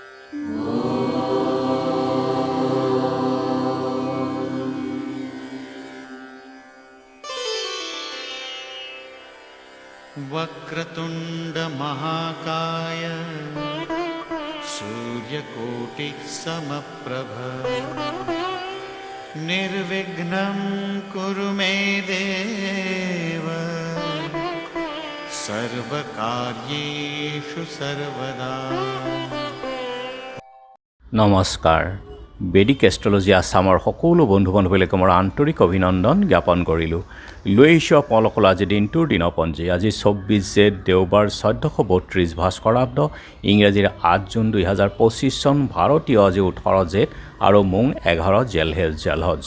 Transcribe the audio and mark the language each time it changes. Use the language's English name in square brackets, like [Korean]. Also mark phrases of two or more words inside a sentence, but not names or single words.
[Sanskrit] वक्रतुंड महाकाय सूर्यकोटि समप्रभ निर्विघ्नं कुरु मे देव सर्वकार्येषु सर्वदा। [Assamese] নমস্কাৰ। বেদিক এষ্ট্ৰলজি আছামৰ সকলো বন্ধু বান্ধৱীলৈকে মোৰ আন্তৰিক অভিনন্দন জ্ঞাপন কৰিলোঁ। লৈ আহিছোঁ আপোনালোকৰ আজি দিনটোৰ দিনপঞ্জী। আজি 24 জেঠ দেওবাৰ 1432 ভাস্কৰাব্দ, ইংৰাজীৰ 8 জুন 2025 চন, ভাৰতীয় আজি 18 জেঠ আৰু মোং 11 জেলহজ।